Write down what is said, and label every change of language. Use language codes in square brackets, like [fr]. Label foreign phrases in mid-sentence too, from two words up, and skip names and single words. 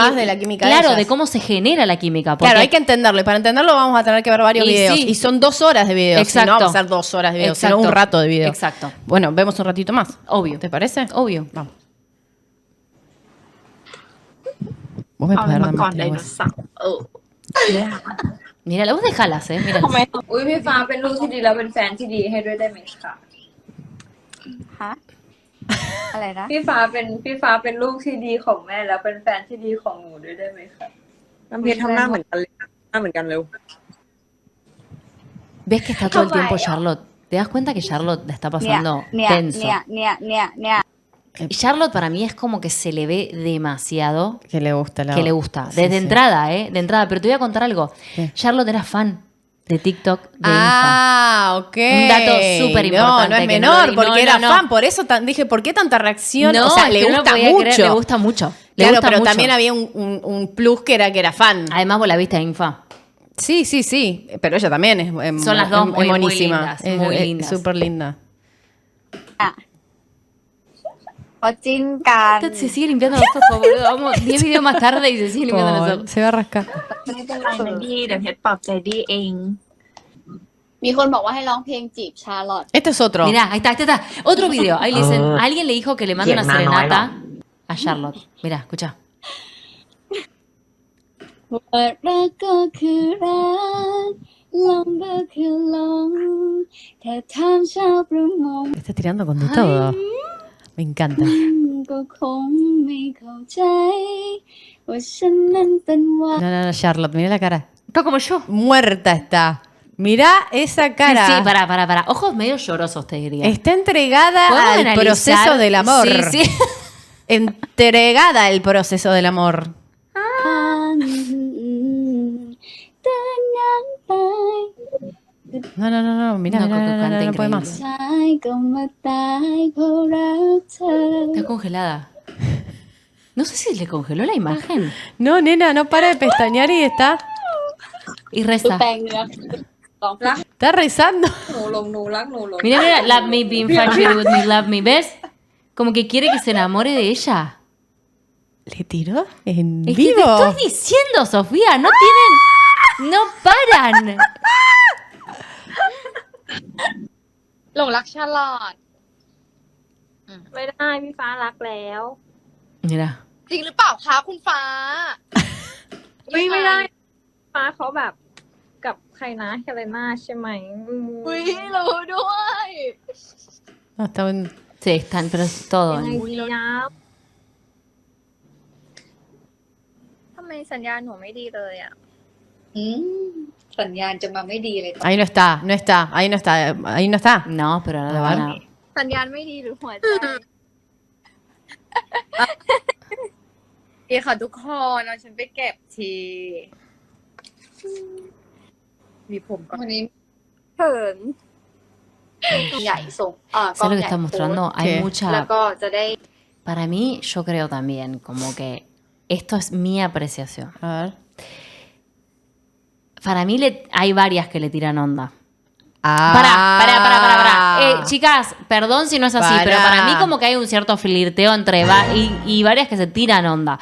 [es] más de la química de Claro, ellas. de cómo se genera la química. Claro, porque- hay que entenderlo. Y para entenderlo vamos a tener que ver varios Y videos. sí. Y son 2 horas de videos. Exacto. No vamos a hacer 2 horas de videos, sino Exacto. un rato de video. Exacto. Bueno, vemos un ratito más. Obvio. ¿Te parece? Obvio. Vamos. Vos me [th] เอา [es] podés [th] มา [es] dar [th] ก่อน [es] más [th] ได [es] la [th] โน [es] voz. [th] เสาร์ [es] Mira, la voz de Jalas, mira. [th] อุ้ยพี่ฟ้าเป็นลูกที่ดีแล้วเป็นแฟนที่ดีให้ด้วยได้ไหมคะ ฮะอะไรนะ พี่ฟ้าเป็นลูกที่ดีของแม่แล้วเป็นแฟนที่ดีของหนูด้วยได้ไหมคะ น้ำเพชรทำหน้าเหมือนกันเลยหน้าเหมือนกันเร็ว [es] ¿Ves que está todo el tiempo Toma, Charlotte? ¿Te das cuenta que Charlotte la está [th] เนี่ย [es] pasando [th] เนี่ย [es] tenso? [th] เนี่ย [es] Charlotte para mí es como que se le ve demasiado Que le gusta la que le voz. gusta. Sí, Desde sí. entrada, De entrada. Pero te voy a contar algo. ¿Qué? Charlotte era fan de TikTok de Ah, ok. Un dato súper importante No, no es que no menor, lo di- porque no, era no. fan. Por eso dije, ¿por qué tanta reacción? No, o sea, es le que no lo gusta podía mucho. creer, le gusta mucho. Le Claro, gusta pero mucho. también había un plus que era fan. Además, vos la viste a Infa. Sí. Pero ella también es Son las dos muy monísima. lindas, Es- muy es lindas. súper linda. [th] เขาจิ้นกัน [es] Se sigue limpiando los ojos, boludo. Vamos 10 videos más tarde y se sigue limpiando los Pobre, ojos. se va a rascar. [th] ไม่เป็นไรนะดีเดี๋ยวเพชรปลอบใจดีเอง มีคนบอกว่าให้ร้องเพลงจีบชาร์ลอต [es] Este es otro. Mirá, ahí está. Otro video. Ahí le dicen, alguien le dijo que le manda una ¿Quién? No, no, serenata a Charlotte. Mirá, escucha. [th] ว่ารักก็คือรักลงก็คือลงถ้าถามชาวประมง [es] Está tirando con de todo. Me encanta. [th] ก็คงไม่เข้าใจว่าฉันนั้นเป็นว่า [es] No, Charlotte, mira la cara. Está como yo. Muerta está. Mirá esa cara. Sí, para. Ojos medio llorosos, te diría. Está entregada ¿Podemos al analizar? proceso del amor. Sí. Entregada al proceso del amor. [th] แต่ยังไป [es] No, mira, No, no, Coco canta no puede increíble. más. [th] ชายก็มาตายเพราะรักเธอ [es] Está congelada. No sé si le congeló la imagen. No, nena, no para de pestañear y está Y reza. [th] แปลงเนื้อร้องเพลง [es] Está rezando. [th] หนูลงหนูรักหนูลง [es] Mira, [en] love me, be infatuated with me, love me. ¿Ves? [es] Como que quiere que se enamore de ella. ¿Le tiró en Es que te vivo? estoy diciendo, Sofía, no tienen... No paran. [th] หลงรักชาร์ลอต ไม่ได้พี่ฟ้ารักแล้ว [es] Mira. [th] จริงหรือเปล่าคะคุณฟ้า ไม่ได้ฟ้าเขาแบบกับใครนะเฮเลน่าใช่ไหม อุ้ยรู้ด้วย [es] No, está un... Sí, están, pero es todo. [th] ยังไงดีนะ ทำไมสัญญาณหนูไม่ดีเลยอ่ะ สัญญาณจะมาไม่ดีเลย [es] Ahí no está. Ahí no está. No, pero ahora lo A van ver. a... [th] สัญญาณไม่ดีหรือหัวใจ ดีค่ะทุกคนเอาฉันไปเก็บที มีผมก่อน วันนี้เขินใหญ่ส่งกล้อง [es] ¿Sabes lo [th] ให [es] que [th] ญ่ [es] está mostrando? ¿Qué? Hay [th] แล้ว [es] mucha... [th] ก็จะได้ [es] Para mí, yo creo también, como que esto es mi apreciación. A ver. Para mí hay varias que le tiran onda. Ah. Pará. Chicas, perdón si no es así, Pará. pero para mí como que hay un cierto flirteo entre y varias que se tiran onda.